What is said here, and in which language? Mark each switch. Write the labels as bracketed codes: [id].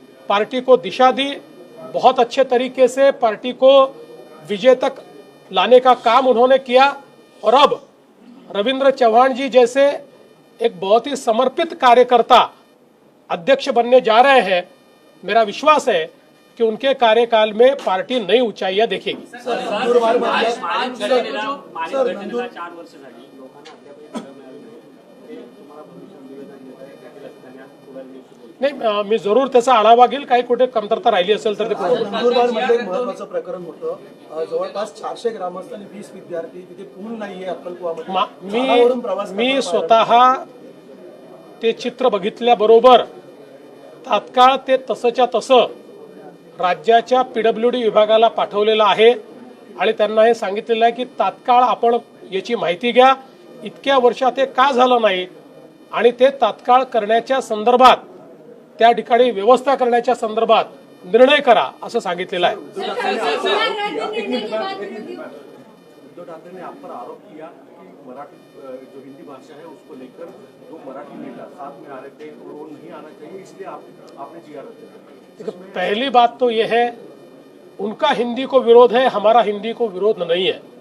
[hi] Party को दिशा दी, बहुत अच्छे तरीके से पार्टी को विजय तक लाने का काम उन्होंने किया। और अब रविंद्र चौहान जी जैसे एक बहुत ही समर्पित कार्यकर्ता अध्यक्ष बनने जा रहे हैं। मेरा विश्वास है कि उनके कार्यकाल में पार्टी नई ऊंचाइयां देखेगी। [mr] माणिक घटनेला 4 वर्ष झाली, लोकांना अद्यापही खरं मिळालं नाही. ते तुम्हाला भविष्यात निवेदन देत आहे, त्यातील असं त्यांनी आज पुढे नाही, मी जरूर त्याचा आढावा घेईल. काही कुठे कमतरता राहिली असेल तर ते पुढे नंदुरबारमध्ये एक महत्वाचं प्रकरण होतं. जवळपास 400 ग्रामस्थ आणि 20 विद्यार्थी तिथे पूल नाहीये अक्कलकुवामध्ये. मी स्वतः ते चित्र बघितल्याबरोबर तात्काळ ते तसंच्या तसं राज्याच्या PWD विभागाला पाठवलेलं आहे आणि त्यांना हे सांगितलेलं आहे की तात्काळ आपण याची माहिती घ्या, इतक्या वर्षात ते का झालं नाही आणि ते तात्काळ करण्याच्या संदर्भात, त्या ठिकाणी व्यवस्था करण्याच्या संदर्भात निर्णय करा असं सांगितलेलं आहे. [hi] उद्धव ठाकरे ने आप पर आरोप किया कि मराठी जो हिंदी भाषा है उसको लेकर जो मराठी नेता साथ में आ रहे थे वो नहीं आना चाहिए, इसलिए आपने जीआर रद्द किया. देखो, पहली बात तो यह है उनका हिंदी को विरोध है, हमारा हिंदी को विरोध नहीं है.